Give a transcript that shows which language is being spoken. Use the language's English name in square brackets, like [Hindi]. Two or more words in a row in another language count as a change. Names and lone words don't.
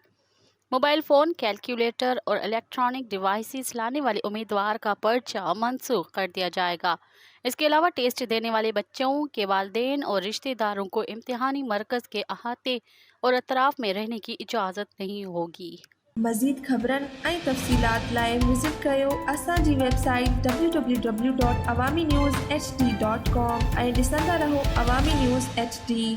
[Urdu] موبائل فون، کیلکولیٹر اور الیکٹرانک ڈیوائسز لانے والے امیدوار کا پرچہ منسوخ کر دیا جائے گا۔ اس کے علاوہ ٹیسٹ دینے والے بچوں کے والدین اور رشتہ داروں کو امتحانی مرکز کے احاطے اور اطراف میں رہنے کی اجازت نہیں ہوگی۔ [Sindhi] مزید خبرن ऐं तफ़सीलात लाइ विज़िट कयो असांजी वेबसाइट www.awamiNewsHD.com ऐं ॾिसंदा रहो अवामी न्यूज़ HD।